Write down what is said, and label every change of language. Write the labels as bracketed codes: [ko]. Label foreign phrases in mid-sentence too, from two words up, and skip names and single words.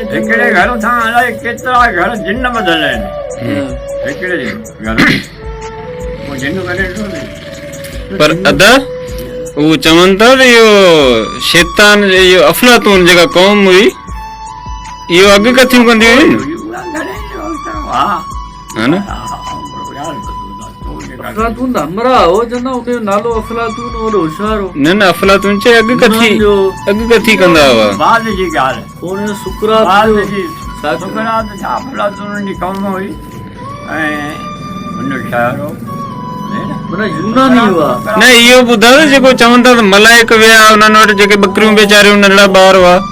[sd] हिकिड़े घर सां अलाए केतिरा घर जिन ॿधल आहिनि। हिकिड़े घर पोइ जिन करे ॾिठो न। पर अदा वो चवनि था त इहो शैतान इहो अफलातून जेका क़ौम हुई इहो अॻु कथियूं कंदी हुई न। अफलातून हमरा हो चवंदा उनजो नालो अफलातून और होशियार हो। न अफलातून चए अॻु कथी कंदा हुआ। बाद जी ॻाल्हि कोन सुकरात जी सुकरात छा अफलातून जी क़ौम हुई ऐं हुन शाइर हो न इहो ॿुधायो जेको चवनि था त मलाइक विया उन्हनि वटि जेके बकरियूं वेचारियूं नंढड़ा ॿार हुआ।